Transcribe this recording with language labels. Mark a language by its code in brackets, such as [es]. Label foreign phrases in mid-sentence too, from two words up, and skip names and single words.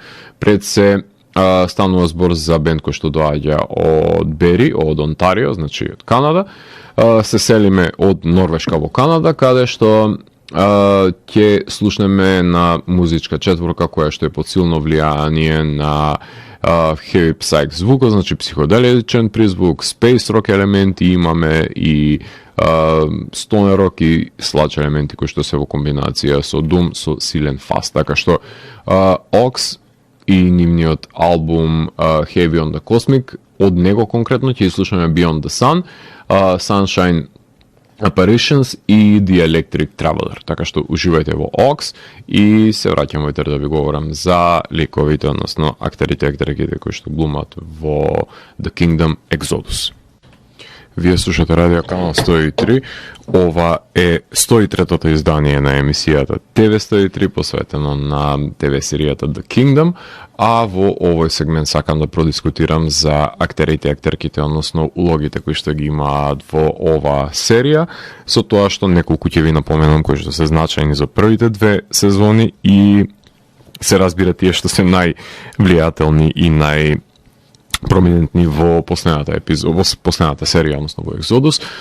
[mk] Пред се станува збор за бенд кој што доаѓа од Бери, од Онтарио, значи од Канада. Се селиме од Норвешка во Канада, каде што ќе слушнеме на музичка четворка која што е под силно влијание на [en] heavy psych [mk] звукот, значи психоделичен призвук, [en] space rock [mk] елементи имаме и [en] stoner rock [mk] и sludge елементи кои што се во комбинација со doom, со силен фаст. Така што Ox и нивниот албум Heavy on the Cosmic, од него конкретно ќе слушаме Beyond the Sun, Sunshine Apparitions и The Electric Traveler. Така што уживајте во Ox и се враќам да ви говорам за ликовите, односно актерите кои што глумат во The Kingdom Exodus. Вие слушате Радио Канал 103. Ова е 103-тото издание на емисијата ТВ 103, посветено на ТВ серијата The Kingdom, а во овој сегмент сакам да продискутирам за актерите и актерките, односно улогите кои што ги имаат во ова серија, со тоа што неколку ќе ви напоменам кои што се значајни за првите 2 сезони и се разбира тие што се највлијателни и проминентни во последната серија, односно во Exodus.